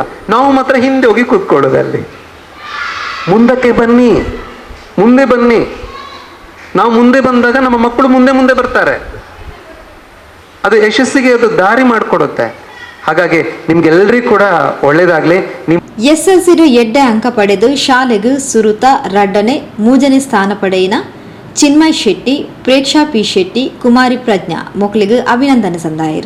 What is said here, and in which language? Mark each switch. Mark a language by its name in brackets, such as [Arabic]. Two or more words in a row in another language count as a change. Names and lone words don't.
[Kannada] ನಾವು ಮಾತ್ರ ಹಿಂದೆ ಹೋಗಿ ಕೂತ್ಕೊಳ್ಳೋದಲ್ಲಿ. ಮುಂದಕ್ಕೆ ಬನ್ನಿ, ನಾವು ಮುಂದೆ ಬಂದಾಗ ನಮ್ಮ ಮಕ್ಕಳು ಮುಂದೆ ಬರ್ತಾರೆ. ಅದು ಯಶಸ್ಸಿಗೆ ಅದು ದಾರಿ ಮಾಡಿಕೊಡುತ್ತೆ. ಹಾಗಾಗಿ ನಿಮ್ಗೆಲ್ಲರಿಗೂ ಕೂಡ ಒಳ್ಳೇದಾಗ್ಲಿ. ನಿಮ್ [Tulu] ಎಸ್ಎಲ್ಸಿಡು ಎಡ್ಡೆ ಅಂಕ ಪಡೆದು ಶಾಲೆಗೂ ಸುರುತ ರಡ್ಡನೆ ಮೂಜನೆ ಸ್ಥಾನ ಪಡೆಯಿನ ಚಿನ್ಮಯ್ ಶೆಟ್ಟಿ, ಪ್ರೇಕ್ಷಾ ಪಿ ಶೆಟ್ಟಿ, ಕುಮಾರಿ ಪ್ರಜ್ಞಾ ಮೊಕ್ಲಿಗೂ ಅಭಿನಂದನೆ ಸಂದಾಯರು.